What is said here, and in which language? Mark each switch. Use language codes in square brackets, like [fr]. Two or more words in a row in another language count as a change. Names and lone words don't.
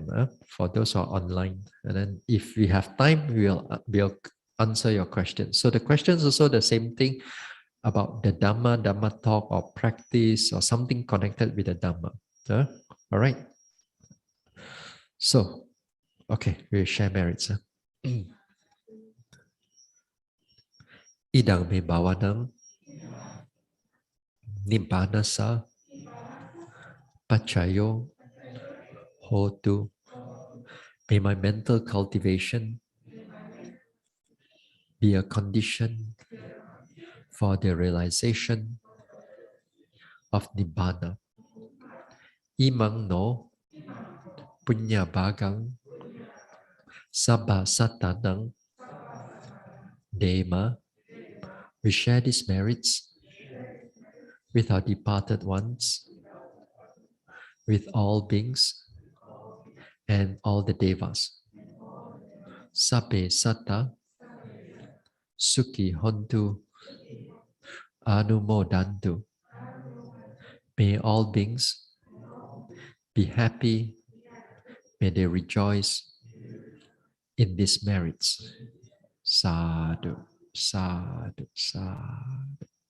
[en] For those who are online. And then if we have time, we'll answer your questions. So the questions also the same thing about the Dhamma talk or practice or something connected with the Dhamma. All right. So, okay, we'll share merits. [pi] Idang me bhavanam nibbana pachayo hotu. [en] May my mental cultivation be a condition for the realization of Nibbana. [pi] Imang no punya bagang sabba satanang dema. [en] We share these merits with our departed ones, with all beings and all the devas. [pi] Sabbe satta sukhi hontu anumodantu. [en] May all beings be happy, may they rejoice in these merits. Sadhu, sadhu, sadhu.